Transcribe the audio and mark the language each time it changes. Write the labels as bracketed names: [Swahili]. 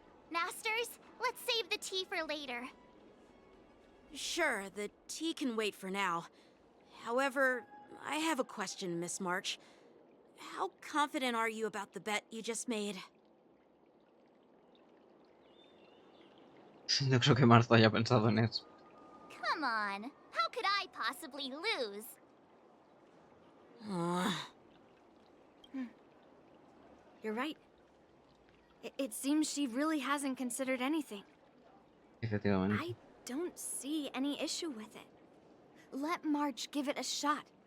[English] Masters, let's save the tea for later. Sure, the tea can wait for now. However, I have a question, Miss March. How confident are you about the bet you just made? [Spanish] No creo que Marzo haya pensado en eso. [English] Come on, how could I possibly lose? You're right. It seems she really hasn't considered anything. [Spanish] Efectivamente. [English] I don't see any issue with it. Let March give it a shot.